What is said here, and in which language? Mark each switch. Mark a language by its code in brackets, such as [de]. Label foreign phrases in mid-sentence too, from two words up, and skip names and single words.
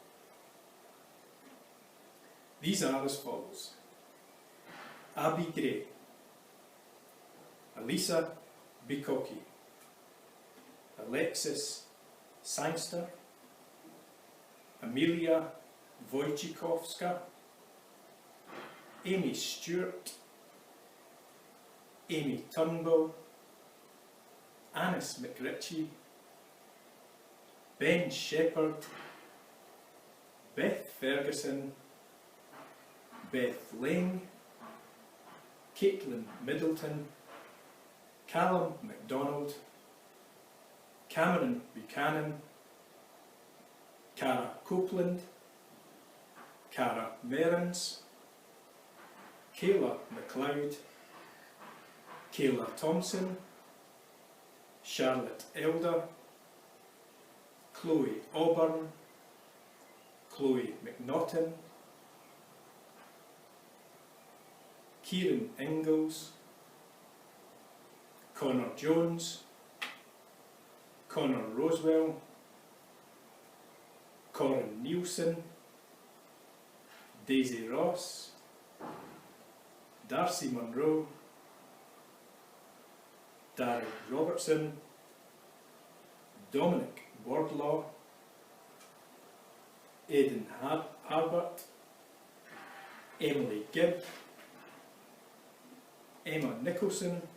[en] These are as follows: Abby Gray, Elisa Bikoki, Alexis Sangster, Amelia Wojciechowska, Amy Stewart, Amy Turnbull, Anis McRitchie, Ben Shepherd, Beth Ferguson, Beth Lang, Caitlin Middleton, Callum MacDonald, Cameron Buchanan, Cara Copeland, Cara Merens, Kayla McLeod, Kayla Thompson, Charlotte Elder, Chloe Auburn, Chloe McNaughton, Kieran Ingalls, Connor Jones, Connor Rosewell, Corin Nielsen, Daisy Ross, Darcy Munro, Darren Robertson, Dominic Wardlaw, Aidan Harbert, Emily Gibb, Emma Nicholson,